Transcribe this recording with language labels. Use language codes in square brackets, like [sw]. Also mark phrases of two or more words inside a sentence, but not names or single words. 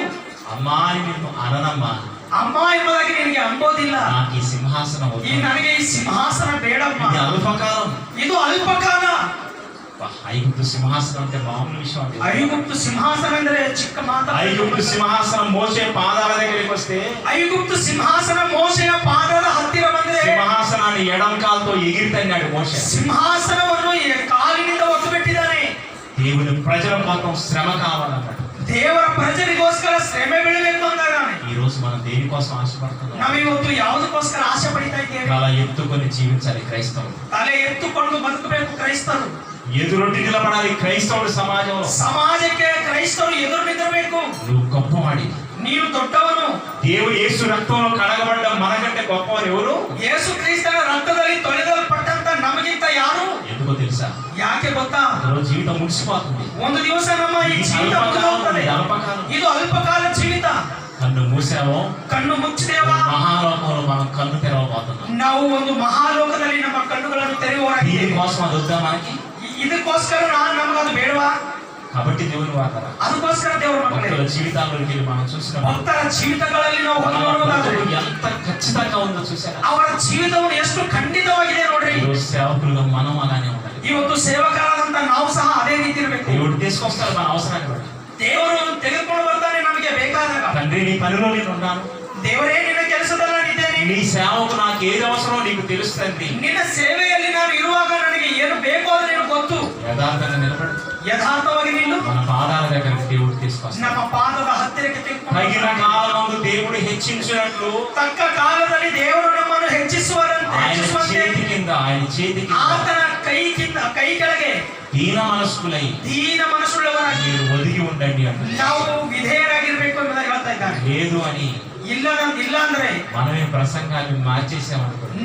[te] అమ్మ అని నిన్ను అననమ్మ. [kn] ಅಮ್ಮ ಎಂಬುದಾಗಿ ನಿನಗೆ ಅಂಬೋದಿಲ್ಲ. [te] నాకు ఈ సింహాసనం వద్దు. [kn] ಈ ನನಗೆ ಈ ಸಿಂಹಾಸನ ಬೇಡಮ್ಮ. [te] ఇది అల్పకాలం. [kn] ಇದು ಅಲ್ಪಕಾಲ. [te] ఐగుప్తు సింహాసనం అంటే మామూలు విషయం అంటే [kn] ಐಗುಪ್ತು ಸಿಂಹಾಸನ ಅಂದ್ರೆ ಚಿಕ್ಕ ಮಾತು. [te] ఐగుప్తు సింహాసనం మోసే పాదాల దగ్గరికి వస్తే [kn] ಐಗುಪ್ತು ಸಿಂಹಾಸನ ಮೋಶೆಯ ಪಾದದ ಹತ್ತಿರ ಬಂದ್ರೆ [te] సింహాసనాన్ని ఎడం కాలుతో ఎగిరితన్నాడు మోషే. [kn] ಸಿಂಹಾಸನವನ್ನು ಕಾಲಿನಿಂದ ಒತ್ತು ಬಿಟ್ಟಿದ್ದಾನೆ. [te] దేవుని ప్రజల కోసం శ్రమ కావాలన్నాడు. [kn] ದೇವರ ಪ್ರಜರಿಗೋಸ್ಕರ ಶ್ರಮೆ ಬೀಳಬೇಕು ಅಂದಾನೆ. [te] ఈ రోజు మనం దేనికోసం ఆశపడుతున్నాం? [kn] ನಾವಿವತ್ತು ಯಾವುದಕ್ಕೋಸ್ಕರ ಆಸೆ ಪಡಿತಾ ಇದ್ದೇವೆ? [te] తల ఎత్తుకొని జీవించాలి క్రైస్తవులు. [kn] ತಲೆ ಎತ್ತುಕೊಂಡು ಬದುಕಬೇಕು ಕ್ರೈಸ್ತರು. [te] ఎదురొట్టి నిలబడాలి క్రైస్తవుడు సమాజంలో. [kn] ಸಮಾಜಕ್ಕೆ ಕ್ರೈಸ್ತರು ಎದುರು ನಿಲ್ಲಬೇಕು. [te] నువ్వు గొప్పవాడి. [kn] ನೀನು ದೊಡ್ಡವನು. [te] దేవుడు యేసు రక్తంలో కడగబడ్డ మనకంటే గొప్పవారు ఎవరు? [kn] ಯೇಸು ಕ್ರಿಸ್ತನ ರಕ್ತದಲ್ಲಿ ತೊಳೆದಲ್ಪಟ್ಟಂತ ನಮಗಿಂತ ಯಾರು? [te] ఎందుకో తెలుసా? [kn] ಯಾಕೆ ಗೊತ್ತಾ? [te] రోజు జీవితం ముగిసిపోతుంది. [kn] ಒಂದು ದಿವಸ ನಮ್ಮ ಈ ಜೀವಿತ ಮುಗಿದೋಗ್ತದೆ. ಇದು ಅಲ್ಪಕಾಲ ಜೀವಿತ. [te] కన్ను మూసావో [kn] ಕಣ್ಣು ಮುಚ್ಚಿದೇವಾ [te] మహాలోకంలో మనం కన్ను తెరవబోతున్నాం. [kn] ನಾವು ಒಂದು ಮಹಾಲೋಕದಲ್ಲಿ ನಮ್ಮ ಕಣ್ಣುಗಳನ್ನು ತೆರೆಯುವವರಾಗಿದ್ದೇವೆ. [te] దీనికోసం అది వద్దా మనకి? [kn] ಇದಕ್ಕೋಸ್ಕರ ನಮಗದು ಬೇಡವಾ? [te] కాబట్టి దేవుని వార్త [kn] ಅದಕ್ಕೋಸ್ಕರ ದೇವರ ಮಕ್ಕಳೇ [te] భక్తుల జీవితాల్లోకి వెళ్ళి మనం చూసినప్పుడు [kn] ಭಕ್ತರ ಜೀವಿತಗಳಲ್ಲಿ ನಾವು [te] మన [kn] ಹೊಂದಿರುವುದಾದರೆ [te] బ్రతుకు ఎంత ఖచ్చితంగా ఉందో చూసారా? [kn] ಅವರ ಜೀವಿತವನ್ನು ಎಷ್ಟು ಖಂಡಿತವಾಗಿದೆ ನೋಡ್ರಿ. [te] ఈరోజు సేవకులుగా మనం అలానే ఉండాలి. [kn] ಇವತ್ತು ಸೇವಕರಾದಂತ ನಾವು ಸಹ ಅದೇ ರೀತಿ ಇರಬೇಕು. [te] దేవుడు తీసుకొస్తారు మన అవసరాన్ని బట్టి. [kn] ದೇವರು ತೆಗೆದುಕೊಂಡು ಬರ್ತಾನೆ ನಮಗೆ ಬೇಕಾದಾಗ. [te] తండ్రి నీ పనిలో నేను ఉన్నాను. [kn] ದೇವರೇ ನಿನ್ನ ಕೆಲಸದಲ್ಲಿ ನಾನಿದ್ದೇನೆ. [te] నీ సేవకు నాకు ఏది అవసరమో నీకు తెలుస్తుంది. [kn] ನಿನ್ನ ಸೇವೆಯಲ್ಲಿ ನಾನು ಇರುವಾಗ ನನಗೆ ಏನು ಬೇಕೋ ಅದು ನಿನಗೆ ಗೊತ್ತು. [te] యథార్థంగా నిలబడి [kn] ಯಥಾರ್ಥವಾಗಿ ನಿಲ್ಲು. [te] మన పాదాల దగ్గరికి దేవుడు తీసుకొస్తాడు. [kn] ನಮ್ಮ ಪಾದದ ಹತ್ತಿರಕ್ಕೆ [te] తగిన [kn] ತೆಗೆದುಕೊಂಡು [te] కాలమందు దేవుడు హెచ్చించినట్లు [kn] ತಕ್ಕ ಕಾಲದಲ್ಲಿ ದೇವರು ನಮ್ಮನ್ನು [te] ఆయన [kn] ಹೆಚ್ಚಿಸುವಂತೆ [te] చేతి కింద [kn] ಆತನ ಕೈ ಕೆಳಗೆ [te] దీన మనస్కులై [kn] ದೀನ ಮನಸ್ಸುಳ್ಳವರಾಗಿ [te] మీరు ఒదిగి ఉండండి అంటే [kn] ನಾವು ವಿಧೇಯರಾಗಿರ್ಬೇಕು ಎಂಬುದಾಗಿ ಹೇಳ್ತಾ ಇದ್ದಾರೆ. [te] లేదు అని [kn] ಇಲ್ಲ ಅಂದ್ರೆ [te] మనమే ప్రసంగాన్ని మార్చేసామనుకోండి.